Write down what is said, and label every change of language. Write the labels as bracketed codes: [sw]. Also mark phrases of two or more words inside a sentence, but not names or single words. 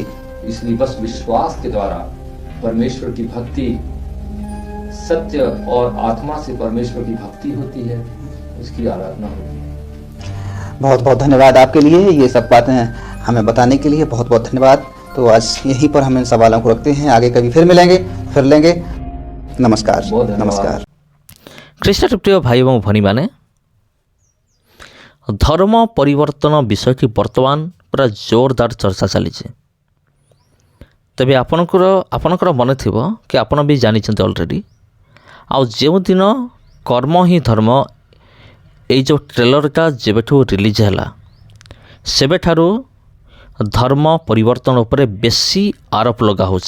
[hi] इसलिए बस विश्वास के द्वारा परमेश्वर की भक्ति, सत्य और आत्मा से परमेश्वर की भक्ति होती है, उसकी आराधना होती है। बहुत बहुत धन्यवाद आपके लिए, ये सब बातें हमें बताने के लिए बहुत बहुत धन्यवाद। तो आज यहीं पर हम इन सवालों को रखते हैं, आगे कभी फिर मिलेंगे, फिर लेंगे। नमस्कार। नमस्कार। [or] ଖ୍ରୀଷ୍ଟରେ ପ୍ରିୟ ଭାଇ ଏବଂ ଭଉଣୀମାନେ, ଧର୍ମ ପରିବର୍ତ୍ତନ ବିଷୟଟି ବର୍ତ୍ତମାନ ପୁରା ଜୋରଦାର ଚର୍ଚ୍ଚା ଚାଲିଛି। ତେବେ ଆପଣଙ୍କର ମନେ ଥିବ କି ଆପଣ ବି ଜାଣିଛନ୍ତି ଅଲରେଡ଼ି, ଆଉ ଯେଉଁଦିନ କର୍ମ ହିଁ ଧର୍ମ ଏଇ ଯେଉଁ ଟ୍ରେଲରଟା ଯେବେଠୁ ରିଲିଜ୍ ହେଲା, ସେବେଠାରୁ ଧର୍ମ ପରିବର୍ତ୍ତନ ଉପରେ ବେଶୀ ଆରୋପ ଲଗା ହେଉଛି।